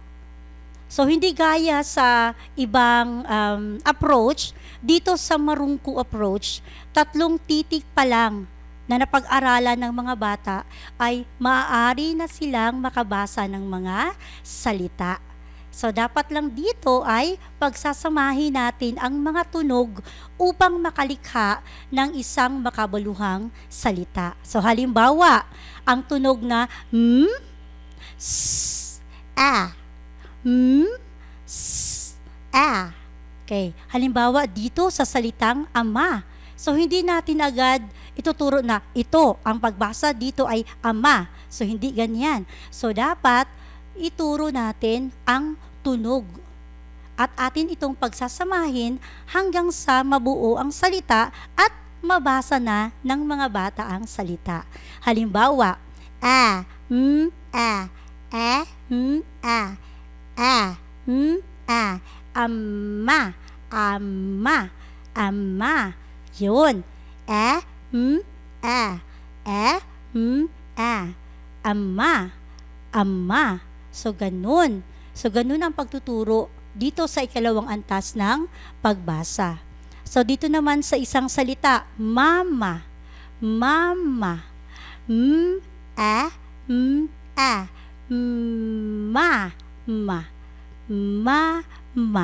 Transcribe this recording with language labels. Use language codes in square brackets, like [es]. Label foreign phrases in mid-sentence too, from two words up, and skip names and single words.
[tl] So, hindi gaya sa ibang approach, dito sa marungko approach, tatlong titik pa lang na napag-aralan ng mga bata ay maaari na silang makabasa ng mga salita. So, dapat lang dito ay pagsasamahin natin ang mga tunog upang makalikha ng isang makabuluhang salita. So, halimbawa, ang tunog na s, a, s, a. Okay. Halimbawa, dito sa salitang ama. So, hindi natin agad ituturo na ito, ang pagbasa dito ay ama. So, hindi ganyan. So, dapat ituro natin ang tunog. At atin itong pagsasamahin hanggang sa mabuo ang salita at mabasa na ng mga bata ang salita. Halimbawa, a, a, a, a, ama, ama, ama. Yun. A, ama, ama. So, ganun. So, ganun ang pagtuturo dito sa ikalawang antas ng pagbasa. So, dito naman sa isang salita, mama, mama, ma, ma, ma.